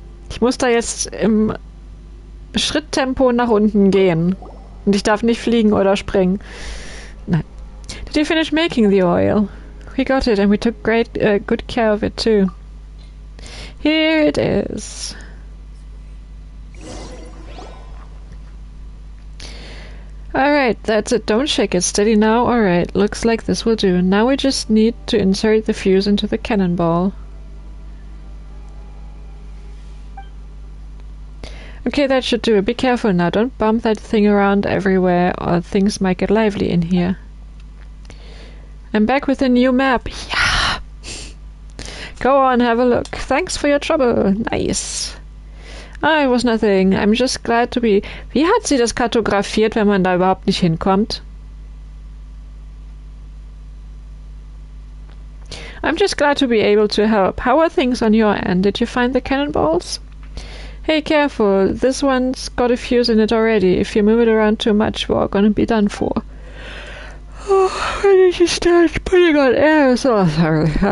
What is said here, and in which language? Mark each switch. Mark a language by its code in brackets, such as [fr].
[de] Ich muss da jetzt im Schritttempo nach unten gehen. Und ich darf nicht fliegen oder springen. Nein. [en] Did you finish making the oil? We got it and we took good care of it too. Here it is. Alright, that's it. Don't shake it. Steady now. Alright, looks like this will do. Now we just need to insert the fuse into the cannonball. Okay, that should do it. Be careful now. Don't bump that thing around everywhere or things might get lively in here. I'm back with a new map. Yeah! Go on, have a look. Thanks for your trouble. Nice. Ah, it was nothing. I'm just glad to be... [de] Wie hat sie das kartografiert, wenn man da überhaupt nicht hinkommt? [en] I'm just glad to be able to help. How are things on your end? Did you find the cannonballs? Hey, careful. This one's got a fuse in it already. If you move it around too much, we're gonna be done for. Oh, I need to start putting on air. So sorry.